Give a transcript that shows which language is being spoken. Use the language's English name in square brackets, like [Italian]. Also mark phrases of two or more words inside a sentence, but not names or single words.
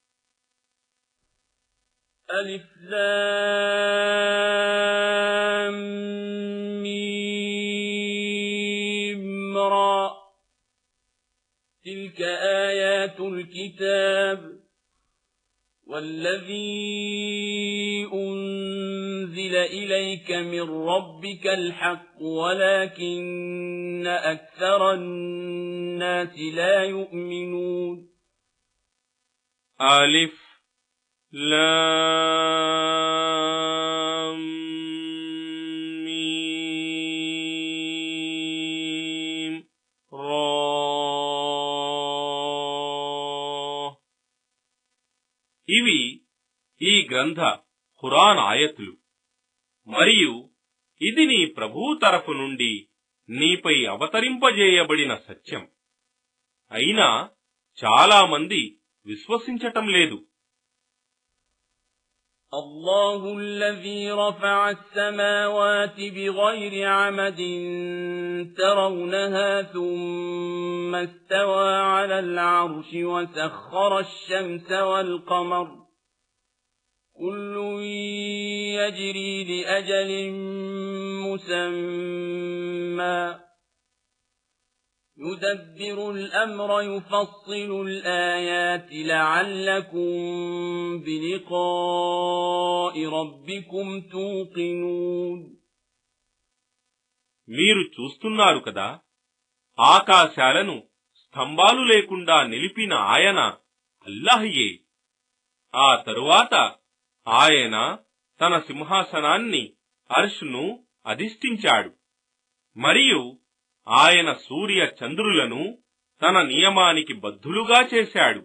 [Arabic] ألف لام ميم را. تلك آيات الكتاب والذي أنزل إليك من ربك الحق ولكن أكثر الناس لا يؤمنون. ألف لام ميم را. [Telugu] ఇవి ఈ గ్రంథ ఖురాన్ ఆయతులు మరియు ఇది నీ ప్రభువు తరఫు నుండి నీపై అవతరింపజేయబడిన సత్యం. అయినా చాలా మంది విశ్వసించటం లేదు. [Arabic] الله الذي رفع السماوات بغير عمد ترونها ثم استوى على العرش وسخر الشمس والقمر كل يجري لأجل مسمى يدبر الأمر يفصل الآيات لعلكم بلقاء ربكم توقنون. [Telugu] మీరు చూస్తున్నారు కదా, ఆకాశాలను స్తంభాలు లేకుండా నిలిపిన ఆయన అల్లాహయే. ఆ తరువాత ఆయన తన సింహాసనాన్ని అర్ష్ను అధిష్ఠించాడు మరియు ఆయన సూర్య చంద్రులను తన నియమానికి బద్ధులుగా చేశాడు.